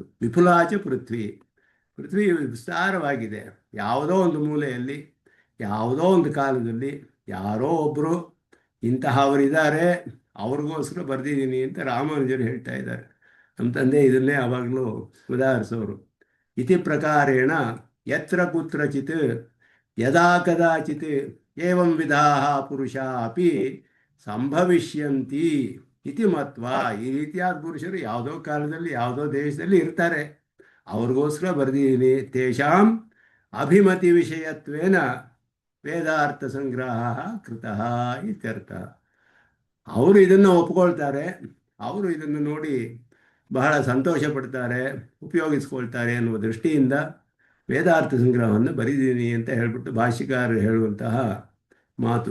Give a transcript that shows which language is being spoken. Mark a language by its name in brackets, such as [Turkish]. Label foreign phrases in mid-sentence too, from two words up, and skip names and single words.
[Sanskrit] ವಿಪುಲಾಚ ಪೃಥ್ವಿ. [Kannada] ಪೃಥ್ವಿ ವಿಸ್ತಾರವಾಗಿದೆ. ಯಾವುದೋ ಒಂದು ಮೂಲೆಯಲ್ಲಿ ಯಾವುದೋ ಒಂದು ಕಾಲದಲ್ಲಿ ಯಾರೋ ಒಬ್ಬರು ಇಂತಹವರಿದ್ದಾರೆ, ಅವ್ರಿಗೋಸ್ಕರ ಬರೆದಿದ್ದೀನಿ ಅಂತ ರಾಮಾನುಜರು ಹೇಳ್ತಾ ಇದ್ದಾರೆ. ನಮ್ಮ ತಂದೆ ಇದನ್ನೇ ಆವಾಗಲೂ ಉದಾಹರಿಸೋರು. [Sanskrit] ಇತಿ ಪ್ರಕಾರೇಣ ಯತ್ರ ಕುತ್ರಚಿತ್ ಯದಾ ಕದಾಚಿತ್ ಏವಂ ವಿಧಾಃ ಪುರುಷಾ ಅಪಿ ಸಂಭವಿಷ್ಯಂತಿ ಇತಿ ಮತ್ವ. [Kannada] ಈ ರೀತಿಯಾದ ಪುರುಷರು ಯಾವುದೋ ಕಾಲದಲ್ಲಿ ಯಾವುದೋ ದೇಶದಲ್ಲಿ ಇರ್ತಾರೆ, ಅವ್ರಿಗೋಸ್ಕರ ಬರೆದಿದ್ದೀನಿ. [Sanskrit] ತೇಷಾಂ ಅಭಿಮತಿ ವಿಷಯತ್ವೇನ ವೇದಾರ್ಥ ಸಂಗ್ರಹ ಕೃತಃ ಇತ್ಯರ್ಥ. [Kannada] ಅವರು ಇದನ್ನು ಒಪ್ಕೊಳ್ತಾರೆ, ಅವರು ಇದನ್ನು ನೋಡಿ ಬಹಳ ಸಂತೋಷ ಪಡ್ತಾರೆ, ಉಪಯೋಗಿಸ್ಕೊಳ್ತಾರೆ ಅನ್ನುವ ದೃಷ್ಟಿಯಿಂದ ವೇದಾರ್ಥ ಸಂಗ್ರಹವನ್ನು ಬರೆದಿದ್ದೀನಿ ಅಂತ ಹೇಳ್ಬಿಟ್ಟು ಭಾಷ್ಯಕಾರರು ಹೇಳುವಂತಹ ಮಾತು.